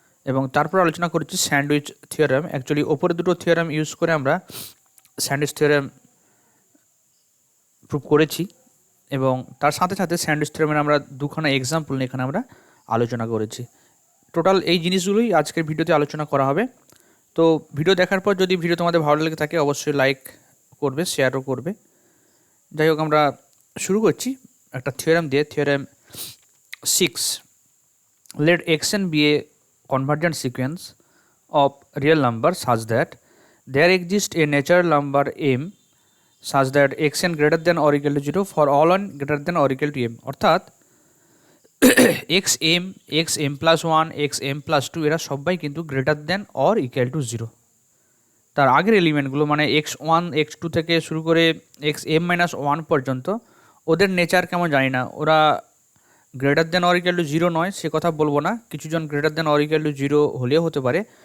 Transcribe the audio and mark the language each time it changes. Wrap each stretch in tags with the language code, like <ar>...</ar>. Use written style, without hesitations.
<bn>এবং তারপর আলোচনা করেছি স্যান্ডউইচ থিওরেম। অ্যাকচুয়ালি ওপরে দুটো থিওরেম ইউজ করে আমরা স্যান্ডউইচ থিওরেম প্রুভ করেছি এবং তার সাথে সাথে স্যান্ডউইচ থিওরেমের আমরা দুখানা এক্সাম্পল নিয়ে এখানে আমরা আলোচনা করেছি। টোটাল এই জিনিসগুলোই আজকের ভিডিওতে আলোচনা করা হবে। তো ভিডিও দেখার পর যদি ভিডিও তোমাদের ভালো লেগে থাকে অবশ্যই লাইক করবে, শেয়ারও করবে। যাই হোক, আমরা শুরু করছি একটা থিওরেম দিয়ে।</bn> <en>Theorem 6, let xn be a convergent sequence of real numbers such that there exists a natural number m such that xn greater than or equal to 0 for all n greater than or equal to m।</en> <bn>অর্থাৎ xm, xm plus 1, xm plus 2 এরা সবাই কিন্তু</bn> <en>Greater than or equal to 0।</en> <bn>তার আগের এলিমেন্টগুলো মানে x1 x2 থেকে শুরু করে xm-1 পর্যন্ত ওদের নেচার কেমন জানি না, ওরা</bn> <en>greater than or equal to 0</en> <bn>নয় সে কথা বলবো না, কিছুজন greater than or equal to 0 হলেও হতে পারে।</bn>